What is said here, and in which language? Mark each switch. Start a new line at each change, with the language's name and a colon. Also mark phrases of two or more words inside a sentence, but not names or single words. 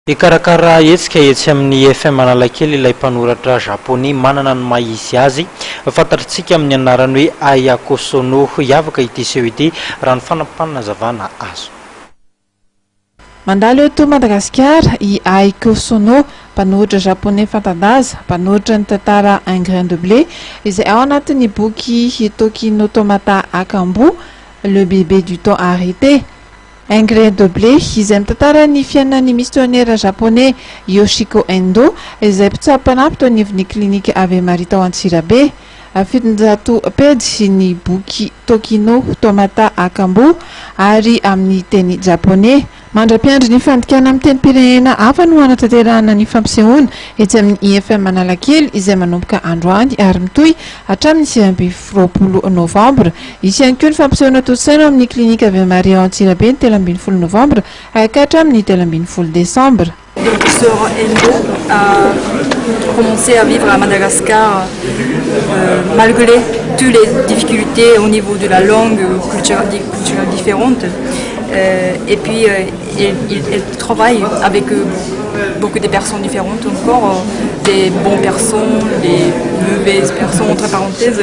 Malagasy: Ikarakara etsika etsy amin'ny FM Analakely ilay mpanoratra japonais manana ny maha izy azy fantatritsika amin'ny anarany hoe Ayako Sono hiavaka ity seho ity raha ny fanapahanazavana azo. Mandalo eto Madagasikara i Ayako Sono, mpanoratra japonais fanta-daza, mpanoratra ny tantara Un grain de blé izay ao anatin'ny boky Hitoki no Tomata Akambu, le bébé du temps arrêté. Un grain de blé izay mitantara ny fiainan'ny
French: missionnaire japonais
Malagasy: Yoshiko Endo izay mpitsapana mpitonivin'ny klinika Ave Maria tao Antsirabe. 700 pejy ny boky Tokino Tomata Akambu ary amin'ny teny japonais. Mandra-piandry ny fandikana amin'ny tenim-pirenena hafa no hanatanterahana ny fampisehoana etsy amin'ny IFM Analakely izay manomboka androany ary mitohy hatramin'ny 20 novembre. Isy ihany koa ny fampisehoana tosaina amin'ny klinika Ave Maria ao Antsirabe ny 13 novembre hatramin'ny amin'ny 13 décembre.
French: Donc, Sœur Endo a commencé à vivre à Madagascar malgré toutes les difficultés au niveau de la langue, culturelle différente. Et puis, elle travaille avec beaucoup de personnes différentes, encore des bonnes personnes, des mauvaises personnes, entre parenthèses.